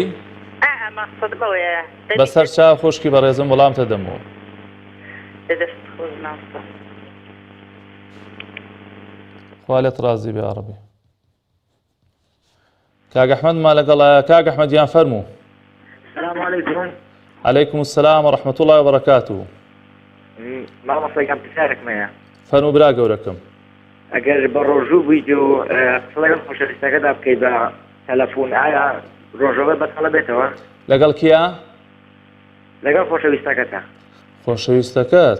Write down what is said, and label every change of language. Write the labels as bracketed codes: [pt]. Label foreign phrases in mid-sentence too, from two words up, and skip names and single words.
[ckb] مەقسەد بەوەیە. بەسەر چاو خوشکی بەڕێزم وەڵام تەدەمەوە. دەست خۆش مامۆستا. خوا لێت ڕازی بێ [ar] یا ڕەبی. [ckb] کاک ئەحمەدمان لەگەڵایە. کاک ئەحمەدیان فەرموو. [ar] السلام عليكم. عليكم السلام ورحمة الله وبركاته. [ckb] مامۆستاگیان پرسیارێکم هەیە. فەرموو برا گەورەکەم. ئەگەر بە ڕۆژوو بوویت و قسەڵەکەم خۆشەویستەکەدا بکەیت بە تەلەفۆن، ئایا ڕۆژەوە بەتەڵە بێتەوە؟ لەگەڵ کیا؟ لەگەڵ خۆشەویستەکەتە. خۆشەویستەکەت؟